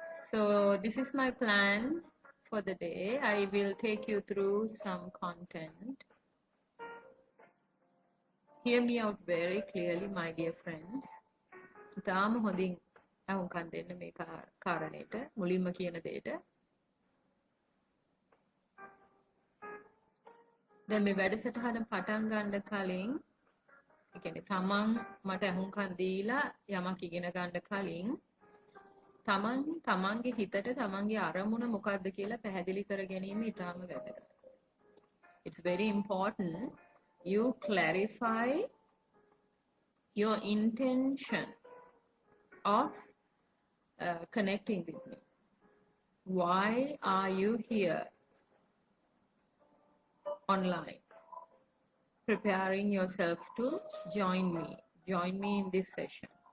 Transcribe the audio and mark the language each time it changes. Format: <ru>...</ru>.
<en>So this is my plan for the day. I will take you through some content. Hear me out very clearly, my dear friends.</en> <si>ඉතාම හොඳින් අහුම්කන් දෙන්න මේ කාරණේට මුලින්ම කියන දෙයට. දැන් මේ වැඩසටහන පටන් ගන්න කලින් ඒ කියන්නේ තමන් මට අහුම්කන් දීලා යමක් ඉගෙන ගන්න කලින් තමන්ගේ හිතට තමන්ගේ අරමුණ මොකක්ද කියලා පැහැදිලි කර ගැනීම ඉතාම වැදගත්.</si> <en>It's very important you clarify your intention of connecting with me. Why are you here online, preparing yourself to join me in this session?</en>